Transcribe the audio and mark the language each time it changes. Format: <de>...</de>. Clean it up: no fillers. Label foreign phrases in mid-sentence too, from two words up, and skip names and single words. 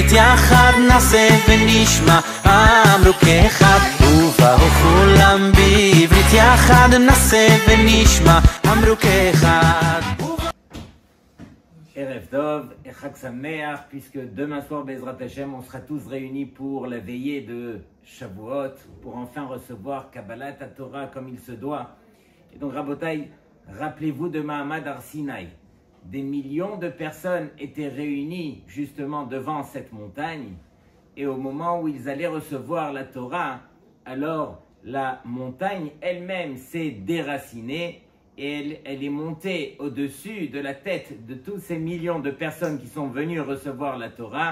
<he>יחד נעשה ונשמע אמרו כאחד ובאו כולם בעברית יחד נעשה ונשמע אמרו כאחד. ערב טוב et חג שמח,</he> <fr>puisque demain soir,</fr> <he>בעזרת השם,</he> <fr>on sera tous réunis pour la veillée de Shavuot, pour enfin recevoir</fr> <he>קבלת תורה</he> <fr>comme il se doit. Et donc, Rabotai, rappelez-vous de</fr> <he>מעמד הר סיני.</he> <fr>Des millions de personnes étaient réunies justement devant cette montagne, et au moment où ils allaient recevoir la Torah, alors la montagne elle-même s'est déracinée, et elle est montée au-dessus de la tête de tous ces millions de personnes qui sont venues recevoir la Torah.</fr>